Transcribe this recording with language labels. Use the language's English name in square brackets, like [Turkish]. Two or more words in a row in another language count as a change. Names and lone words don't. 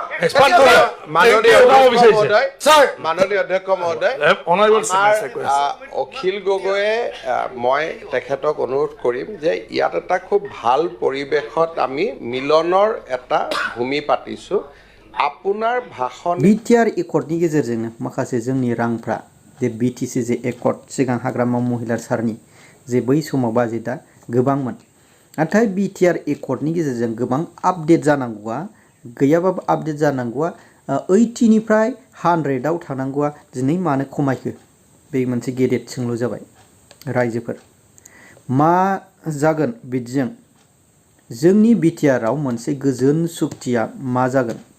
[Assamese] মাননীয় অধ্যক্ষ মহোদয় অখিল গগৈয়ে মই তেখেতক অনুৰোধ কৰিম যে ইয়াত এটা খুব ভাল পৰিৱেশত আমি মিলনৰ এটা ভূমি পাতিছোঁ আপোনাৰ ভাষণ [Bodo] BTR एकर्डनि गेजेरजोंनो माखासे जोंनि रांफ्रा जे BTC जे एकर्ड सिगां हाग्रामा महिलार सारनि जे बै समाव बाजेटआ गोबांमोन नाथाय BTR एकर्डनि गेजेरजों गोबां आपडेट जानांगौआ गैयाबाबो आपडेट जानांगौआ 80 निफ्राय 100आव थानांगौआ दिनै मानो खमायखो बे मोनसे गेदेर सोंलु जाबाय रायजोफोर मा जागोन बिदिजों जोंनि BTRआव मोनसे गोजोन सुक्तिया मा जागोन